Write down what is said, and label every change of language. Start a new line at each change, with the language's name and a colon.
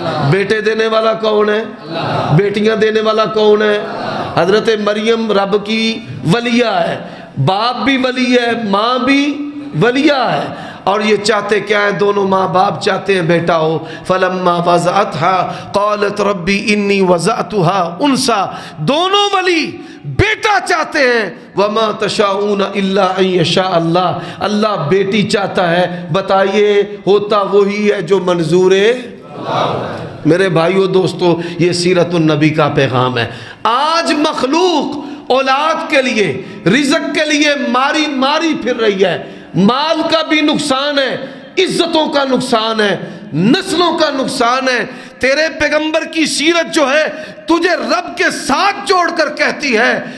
Urdu: بیٹے دینے والا کون ہے؟ بیٹیاں دینے والا کون ہے؟ حضرت مریم رب کی ولیہ ہے، باپ بھی ولی ہے، ماں بھی ولیہ ہے. اور یہ چاہتے کیا ہیں؟ دونوں ماں باپ چاہتے ہیں بیٹا ہو.
Arabic: فلما وضعتها قالت ربی انی وضعتها انثى.
Urdu: دونوں ولی بیٹا چاہتے ہیں.
Arabic: وما تشاءون الا ان یشاء اللہ.
Urdu: اللہ بیٹی چاہتا ہے. بتائیے ہوتا وہی ہے جو منظور ہے. میرے بھائیو دوستو، یہ سیرت النبی کا پیغام ہے. آج مخلوق اولاد کے لیے رزق کے لیے ماری ماری پھر رہی ہے، مال کا بھی نقصان ہے، عزتوں کا نقصان ہے، نسلوں کا نقصان ہے۔ تیرے پیغمبر کی سیرت جو ہے تجھے رب کے ساتھ جوڑ کر کہتی ہے